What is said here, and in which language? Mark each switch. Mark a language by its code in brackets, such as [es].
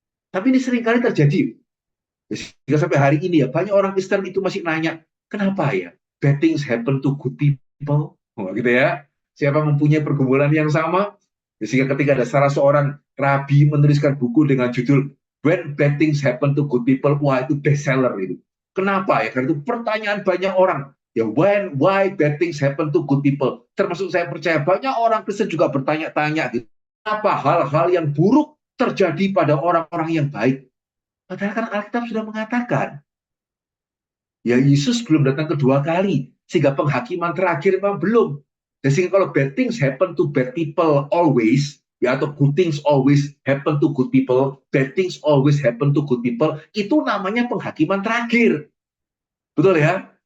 [id] Tapi ini seringkali terjadi. Sehingga sampai hari ini ya banyak orang Kristen itu masih nanya, kenapa ya [en] bad things happen to good people? [id] Oh, gitu ya. Siapa mempunyai pergumulan yang sama? Sehingga ketika ada salah seorang rabi menuliskan buku dengan judul When Bad Things Happen to Good People, wah itu bestseller itu. Kenapa ya? Karena itu pertanyaan banyak orang. Ya [en] why bad things happen to good people? [id] Termasuk saya percaya banyak orang Kristen juga bertanya-tanya gitu. Apa hal-hal yang buruk terjadi pada orang-orang yang baik? Padahal kan Alkitab sudah mengatakan, ya Yesus belum datang kedua kali, sehingga penghakiman terakhir memang belum. Dan sehingga kalau [en] bad things happen to bad people always, [id] ya atau [en] good things always happen to good people, bad things always happen to good people, [id] itu namanya penghakiman terakhir. Betul ya?